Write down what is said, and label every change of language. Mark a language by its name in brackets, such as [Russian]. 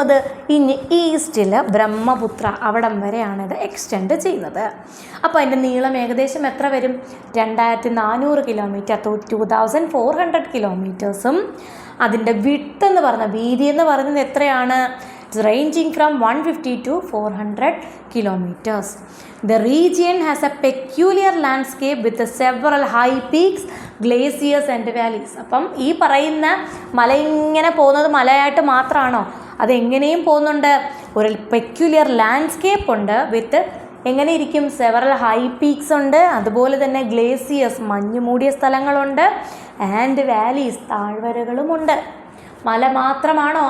[Malayalam] അത് ഈസ്റ്റിൽ ബ്രഹ്മപുത്ര അവിടം വരെയാണ് ഇത് എക്സ്റ്റെൻഡ് ചെയ്യുന്നത്. അപ്പോൾ അതിൻ്റെ നീളം ഏകദേശം എത്ര വരും? 2400 കിലോമീറ്റർ, 2400 കിലോമീറ്റേഴ്സും. അതിൻ്റെ വിഡ്ത്ത് എന്ന് പറഞ്ഞ, വീതി എന്ന് പറയുന്നത് എത്രയാണ്? [English] ranging from 150 to 400 kilometers. The region has a peculiar landscape with several high peaks, glaciers and valleys. [Malayalam] അപ്പം ഈ പറയുന്ന മല ഇങ്ങനെ പോകുന്നത് മലയായിട്ട് മാത്രമാണോ? അതെങ്ങനെയും പോകുന്നുണ്ട്. ഒരു പെക്യുലിയർ ലാൻഡ്സ്കേപ്പ് ഉണ്ട്. വിത്ത് എങ്ങനെ ഇരിക്കും? സെവറൽ ഹൈ പീക്സ് ഉണ്ട്, അതുപോലെ തന്നെ ഗ്ലേസിയേഴ്സ്, മഞ്ഞ് മൂടിയ സ്ഥലങ്ങളുണ്ട്, ആൻഡ് വാലീസ്, താഴ്വരകളുമുണ്ട്. മല മാത്രമാണോ?